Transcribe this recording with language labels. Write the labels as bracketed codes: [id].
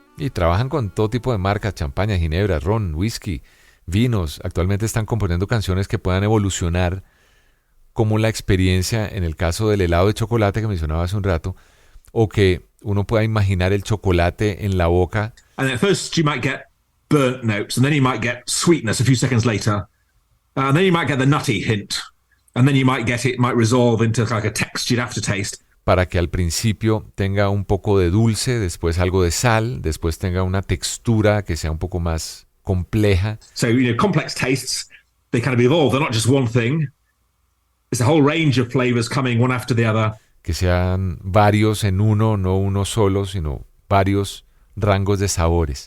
[es] Y trabajan con todo tipo de marcas, champaña, ginebra, ron, whisky, vinos. Actualmente están componiendo canciones que puedan evolucionar como la experiencia en el caso del helado de chocolate que mencionaba hace un rato, o que uno pueda imaginar el chocolate en la boca. [en] And at first you might get burnt notes, and then you might get sweetness a few seconds later, and then you might get the nutty hint, and then you might get it might resolve into like a textured aftertaste. [es] Para que al principio tenga un poco de dulce, después algo de sal, después tenga una textura que sea un poco más compleja. [en] So, complex tastes, they kind of evolve. They're not just one thing. It's a whole range of flavors coming one after the other. [es] Que sean varios en uno, no uno solo, sino varios rangos de sabores.